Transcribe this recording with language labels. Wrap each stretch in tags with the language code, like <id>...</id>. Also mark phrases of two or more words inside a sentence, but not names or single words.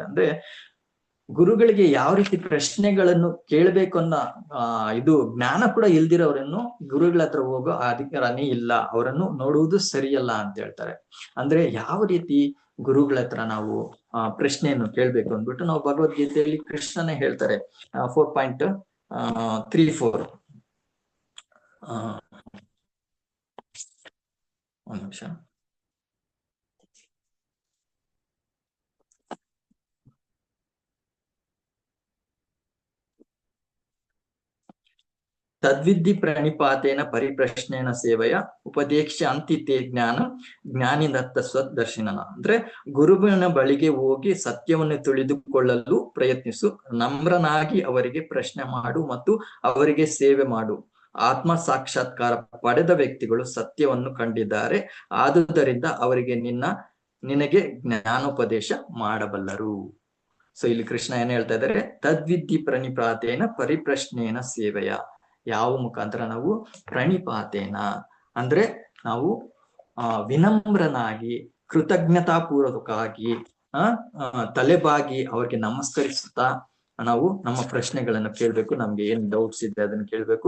<kn>ಅಂದ್ರೆ ಗುರುಗಳಿಗೆ ಯಾವ ರೀತಿ ಪ್ರಶ್ನೆಗಳನ್ನು ಕೇಳಬೇಕು ಅನ್ನೋ ಇದು ಜ್ಞಾನ ಕೂಡ ಇಲ್ದಿರೋರನ್ನು ಗುರುಗಳ ಹತ್ರ ಹೋಗೋ ಅಧಿಕಾರನೇ ಇಲ್ಲ, ಅವರನ್ನು ನೋಡುವುದು ಸರಿಯಲ್ಲ ಅಂತ ಹೇಳ್ತಾರೆ. ಅಂದ್ರೆ ಯಾವ ರೀತಿ ಗುರುಗಳ ಹತ್ರ ನಾವು ಪ್ರಶ್ನೆಯನ್ನು ಕೇಳ್ಬೇಕು ಅಂದ್ಬಿಟ್ಟು ನಾವು ಭಗವದ್ಗೀತೆಯಲ್ಲಿ ಕೃಷ್ಣನೇ ಹೇಳ್ತಾರೆ. 4.34 ಒಂದು ನಿಮಿಷ.</kn> <sa>ತದ್ವಿಧಿ ಪ್ರಣಿಪಾತೇನ ಪರಿಪ್ರಶ್ನೇನ ಸೇವೆಯ ಉಪದೇಶ ಅಂತಿತೆ ಜ್ಞಾನ ಜ್ಞಾನಿದತ್ತ ಸ್ವದರ್ಶಿನನ.</sa> <kn>ಅಂದ್ರೆ ಗುರುವಿನ ಬಳಿಗೆ ಹೋಗಿ ಸತ್ಯವನ್ನು ತಿಳಿದುಕೊಳ್ಳಲು ಪ್ರಯತ್ನಿಸು, ನಮ್ರನಾಗಿ ಅವರಿಗೆ ಪ್ರಶ್ನೆ ಮಾಡು ಮತ್ತು ಅವರಿಗೆ ಸೇವೆ ಮಾಡು. ಆತ್ಮ ಸಾಕ್ಷಾತ್ಕಾರ ಪಡೆದ ವ್ಯಕ್ತಿಗಳು ಸತ್ಯವನ್ನು ಕಂಡಿದ್ದಾರೆ, ಆದುದರಿಂದ ಅವರಿಗೆ ನಿನಗೆ ಜ್ಞಾನೋಪದೇಶ ಮಾಡಬಲ್ಲರು. ಸೊ ಇಲ್ಲಿ ಕೃಷ್ಣ ಏನ್ ಹೇಳ್ತಾ ಇದ್ದಾರೆ,</kn> <sa>ತದ್ವಿಧಿ ಪ್ರಣಿಪಾತೇನ ಪರಿಪ್ರಶ್ನೇನ ಸೇವೆಯ,</sa> <kn>ಯಾವ ಮುಖಾಂತರ ನಾವು ಪ್ರಣಿಪಾತೇನ ಅಂದ್ರೆ ನಾವು ವಿನಮ್ರನಾಗಿ ಕೃತಜ್ಞತಾಪೂರ್ವಕವಾಗಿ ತಲೆಬಾಗಿ ಅವ್ರಿಗೆ ನಮಸ್ಕರಿಸುತ್ತಾ ನಾವು ನಮ್ಮ ಪ್ರಶ್ನೆಗಳನ್ನು ಕೇಳ್ಬೇಕು. ನಮ್ಗೆ ಏನ್ ಡೌಟ್ಸ್ ಇದೆ ಅದನ್ನ ಕೇಳ್ಬೇಕು.</kn>